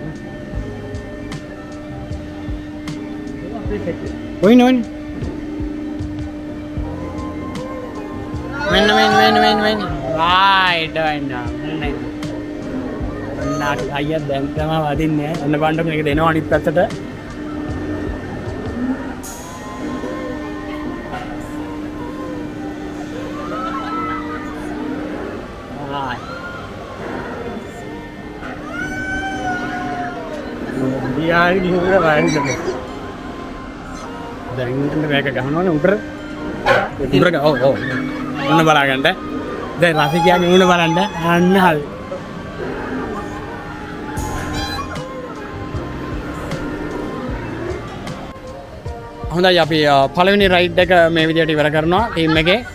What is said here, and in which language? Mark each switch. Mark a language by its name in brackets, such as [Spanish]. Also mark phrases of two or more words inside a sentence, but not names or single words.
[Sinhala] ඔයින් මෙන්න රයිට් අයියා දැන් තමයි වදින්නේ ඔන්න බලන්න මේක දෙනවා අනිත් පැත්තට [Punjabi] यार की हो रहा है [Sinhala] දැන් මේක ගහනවනේ උඩට ඔව් ඔන්න බලගන්න දැන් රසිකයාගේ මුණ බලන්න අන්න හරි හොඳයි අපි පළවෙනි රයිඩ් එක මේ විදිහට ඉවර කරනවා ටීම් එකේ